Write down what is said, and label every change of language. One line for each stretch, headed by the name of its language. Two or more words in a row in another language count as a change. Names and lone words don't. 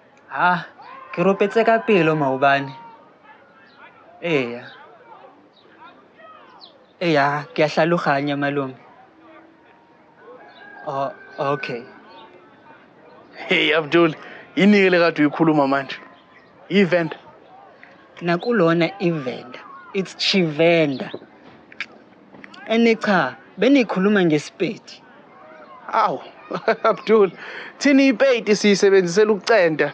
Tswana: Ha, ke ropetse ka pelo maobane. Eya. Eya, ke a hlaloganya malome.
English: Oh, okay. Hey Abdul,
Zulu: yini le kade uyikhuluma manje? Event. Nakulona event.
English: It's Chivenda.
Zulu: Ene cha, benikhuluma ngeSpedi. Aw, Abdul, thini ipeti siyisebenzisela ukucenta.